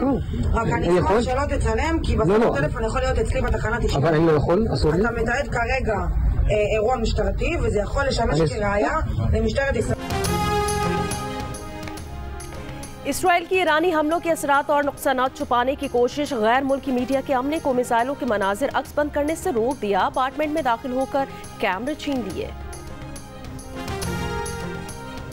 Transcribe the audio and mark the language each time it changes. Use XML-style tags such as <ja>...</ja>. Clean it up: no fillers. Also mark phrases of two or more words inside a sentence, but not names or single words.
<he>רק אני אשמח שלא תצלם, כי בטלפון יכול להיות אצלי בתחנת אישית. אבל אני לא יכול, אסור לי. אתה מתעד כרגע אירוע משטרתי, וזה יכול לשמש כראיה למשטרת ישראל.</he> <ur>اسرائیل کی ایرانی حملوں کے اثرات اور نقصانات چھپانے کی کوشش. غیر ملکی میڈیا کے عملے کو میزائلوں کے مناظر عکس بند کرنے سے روک دیا. اپارٹمنٹ میں داخل ہو کر کیمرے چھین لیے.</ur>